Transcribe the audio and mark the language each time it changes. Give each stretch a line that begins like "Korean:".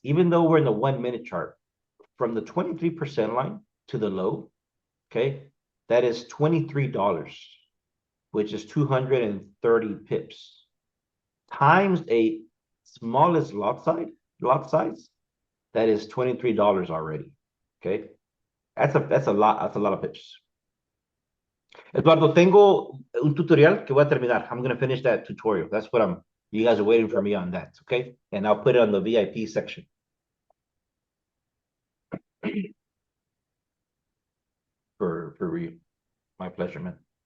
English: Even though we're in the 1-minute chart, from the 23% line to the low, okay, that is $23, which is 230 pips times a smallest lot size, that is $23 already. Okay, that's a lot of pips.
Spanish: Eduardo, tengo un tutorial que voy a terminar.
English: I'm going to finish that tutorial. That's what you guys are waiting for me on that, okay? And I'll put it on the VIP section. For you. My pleasure, man.